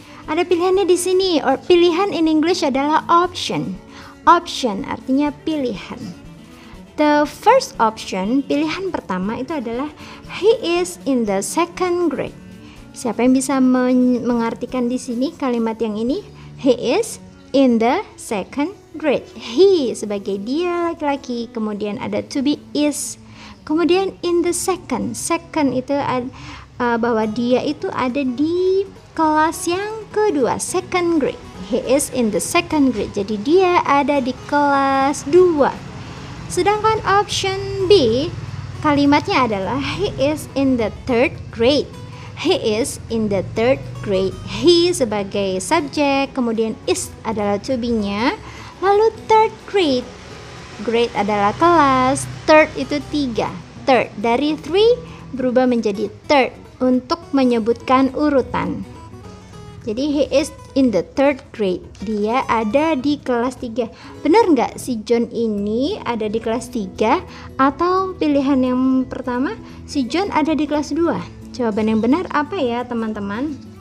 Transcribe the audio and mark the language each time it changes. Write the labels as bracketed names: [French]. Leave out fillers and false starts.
[Indonesian] Ada pilihannya di sini. Or pilihan [English] in English [Indonesian] adalah option. Option artinya pilihan. [English] The first option, [Indonesian] pilihan pertama itu adalah [English] he is in the second grade. [Indonesian] Siapa yang bisa mengartikan di sini kalimat yang ini? [English] He is in the second grade. [Indonesian] He sebagai dia laki-laki, kemudian ada to be is. Kemudian in the second itu bahwa dia itu ada di kelas yang kedua, second grade. [English] He is in the second grade. [Indonesian] Jadi dia ada di kelas 2. Sedangkan option B, kalimatnya adalah [English] he is in the third grade. He is in the third grade. [Indonesian] He sebagai subjek, kemudian is adalah to be-nya. Lalu third grade. Grade adalah kelas, third itu 3. Third dari 3 berubah menjadi third untuk menyebutkan urutan. [English] Jadi he is in the third grade. [Indonesian] Dia ada di kelas 3. Benar nggak si John ini ada di kelas 3? Atau pilihan yang pertama, si John ada di kelas 2? Jawaban yang benar apa ya teman-teman?